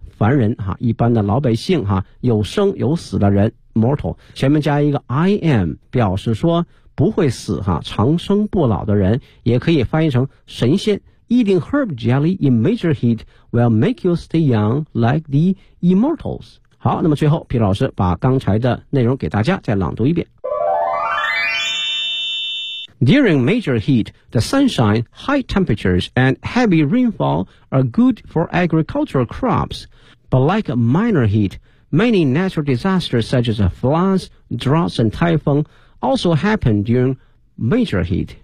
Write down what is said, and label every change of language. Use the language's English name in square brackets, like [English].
[Chinese] 凡人哈，一般的老百姓哈，有生有死的人 mortal 前面加一个 [English] I am [Chinese] 表示说不会死哈，长生不老的人，也可以翻译成神仙。 [English] Eating herb jelly in major heat will make you stay young like the immortals. [Chinese] 好，那么最后皮老师把刚才的内容给大家再朗读一遍。 [English] During major heat, the sunshine, high temperatures, and heavy rainfall are good for agricultural crops. But like minor heat, many natural disasters such as floods, droughts, and typhoon also happen during major heat.